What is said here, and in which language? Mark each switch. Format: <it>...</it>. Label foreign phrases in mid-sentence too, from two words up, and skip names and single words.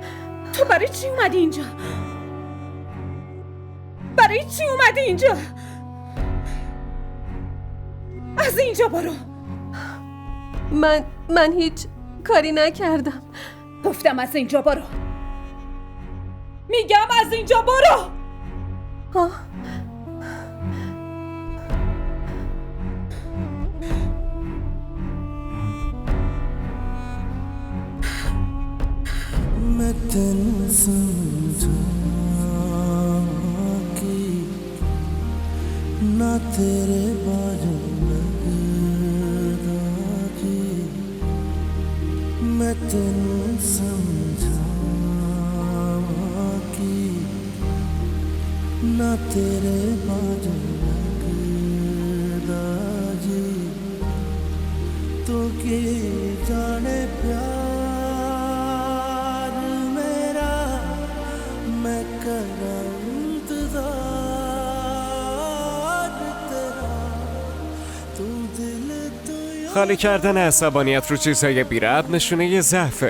<fa>تو برای چی اومدی اینجا؟ از اینجا برو. من هیچ کاری نکردم. گفتم از اینجا برو. میگم از اینجا برو.</fa> <pa>ਮੈਂ ਤੈਨੂੰ ਸਮਝਾਂ ਕਿ ਨਾ ਤੇਰੇ ਬਾਜੂ ਲਗਦਾ ਜੀ ਮੈਂ ਤੈਨੂੰ ਸਮਝਾਂ ਕਿ ਨਾ ਤੇਰੇ ਬਾਜੂ ਲਗਦਾ ਜੀ ਤੋ ਕੇ ਜਾਣੇ ਪਿਆਰ</pa> <fa>خالی کردن عصبانیت رو چیزهای بی‌ربط نشونه یه ضعفه.</fa>